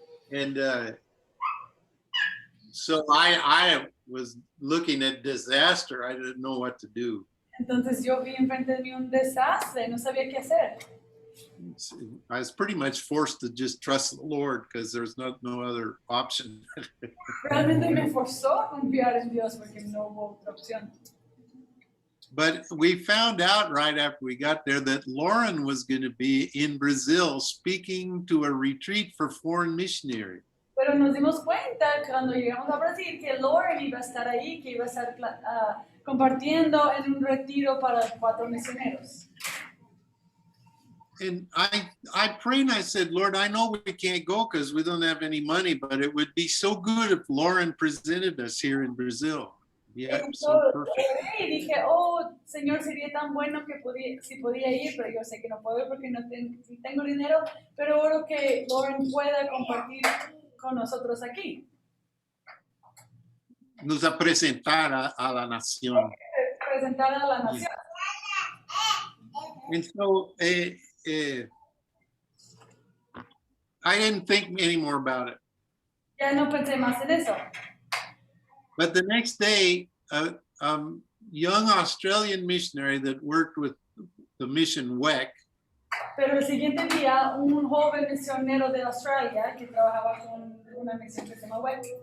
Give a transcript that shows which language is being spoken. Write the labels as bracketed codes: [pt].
[en] And so I was looking at disaster. I didn't know what to do. [es] Entonces yo vi enfrente de mí un desastre, no sabía qué hacer. [en] I was pretty much forced to just trust the Lord because there's no other option. [es] Realmente me forzó a confiar en Dios porque no hubo otra opción. [en] But we found out right after we got there that Lauren was going to be in Brazil speaking to a retreat for foreign missionaries. [es] Pero nos dimos cuenta cuando llegamos a Brasil que Lauren iba a estar ahí, que iba a estar compartiendo en un retiro para 4 misioneros. [en] And I prayed and I said, Lord, I know we can't go because we don't have any money, but it would be so good if Lauren presented us here in Brazil. Yeah, so perfect. [es] Y dije, oh, Señor, sería tan bueno que si podía ir, pero yo sé que no puedo porque no tengo dinero, pero oro que Lauren pueda compartir con nosotros aquí. Nos a presentar a la nación. Presentar a la nación. [en] And so I didn't think any more about it. [es] Ya no pensé más en eso. [en] But the next day, a young Australian missionary that worked with the mission WEC, [es] pero el siguiente día, un joven misionero de Australia que trabajaba con una misión que se llama WEC,